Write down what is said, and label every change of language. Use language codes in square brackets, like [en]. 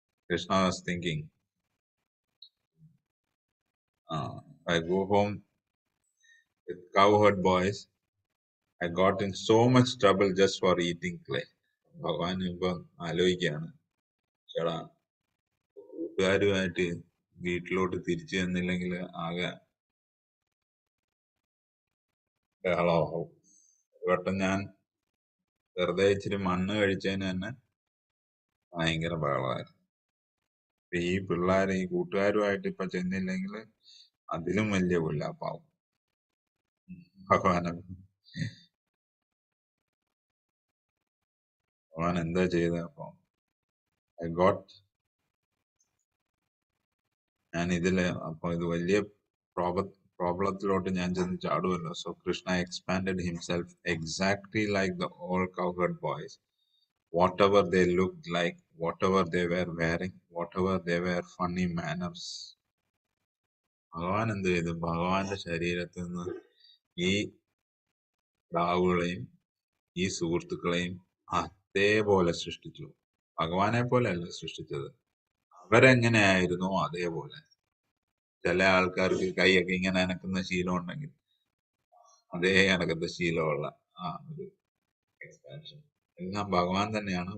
[en] Krishna was thinking, I go home with cowherd boys. I got in so much trouble just for eating clay. [ml] ഭഗവാൻ ഇപ്പം ആലോചിക്കുകയാണ്, ചേടാ കൂട്ടുകാരുമായിട്ട് വീട്ടിലോട്ട് തിരിച്ചു ചെന്നില്ലെങ്കിൽ ആകെ ബഹളമാവും. ഒരു വട്ടം ഞാൻ വെറുതെ ഇച്ചിരി മണ്ണ് കഴിച്ചതിന് തന്നെ ഭയങ്കര ബഹളമായിരുന്നു. ഈ പിള്ളേർ ഈ കൂട്ടുകാരുമായിട്ട് ഇപ്പൊ ചെന്നില്ലെങ്കിൽ അതിലും വലിയ പുല്ലാപ്പാവും. ഭഗവാൻ എന്താ ചെയ്ത? അപ്പൊ ഞാൻ ഇതില് അപ്പൊ ഇത് വലിയ പ്രോബ്ലത്തിലോട്ട് ഞാൻ ചെന്ന് ചാടുമല്ലോ. [en] So Krishna expanded himself exactly like the all cowherd boys. Whatever they looked like, whatever they were wearing, whatever they were funny manners. [ml] ഭഗവാൻ എന്ത് ചെയ്തു? ഭഗവാന്റെ ശരീരത്തിൽ നിന്ന് ഈ പ്രാവുകളെയും ഈ സുഹൃത്തുക്കളെയും അതേപോലെ സൃഷ്ടിച്ചു. ഭഗവാനെ പോലെ അല്ല സൃഷ്ടിച്ചത്, അവരെങ്ങനെയായിരുന്നോ അതേപോലെ. ചില ആൾക്കാർക്ക് കൈയൊക്കെ ഇങ്ങനെ അനക്കുന്ന ശീലം ഉണ്ടെങ്കിൽ അതേ അനക്കത്തെ ശീലമുള്ള ആ ഒരു എക്സ്പാൻഷൻ എല്ലാം ഭഗവാൻ തന്നെയാണ്.